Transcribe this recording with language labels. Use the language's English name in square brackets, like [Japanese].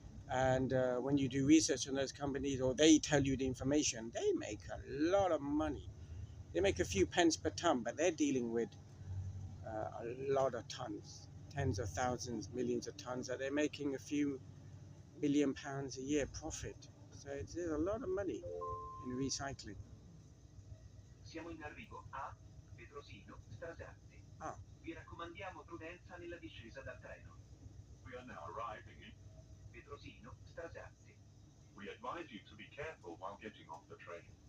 [English] And when you do research on those companies, or they tell you the information, they make a lot of money. They make a few pence per ton, but they're dealing with a lot of tons, tens of thousands, millions of tons, that they're making a few £1 billion a year profit. So there's a lot of money in recycling. [Italian] Siamo in arrivo a Petrosino, Strasatti. Ah. Vi raccomandiamo prudenza nella discesa dal treno. [English] We are now arriving in Petrosino, Strasatti. We advise you to be careful while getting off the train.